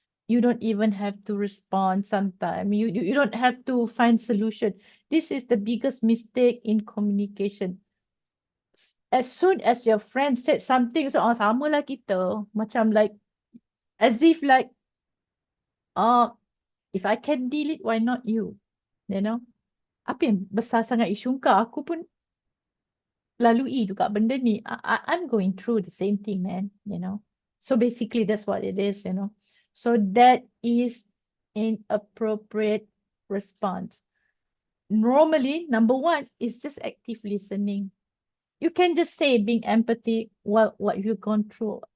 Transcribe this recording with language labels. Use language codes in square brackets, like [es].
[en] You don't even have to respond sometimes. You don't have to find solution. This is the biggest mistake in communication. As soon as your friend said something, so [ms] sama lah kita. [en] Macam like, as if like, if I can deal it, why not you? [ms] Apa yang besar sangat isu kau? Aku pun lalui juga benda ni. [en] I'm going through the same thing, man. So basically that's what it is. So that is inappropriate response. Normally, number one is just active listening. You can just say being empathy, well, what you've gone through.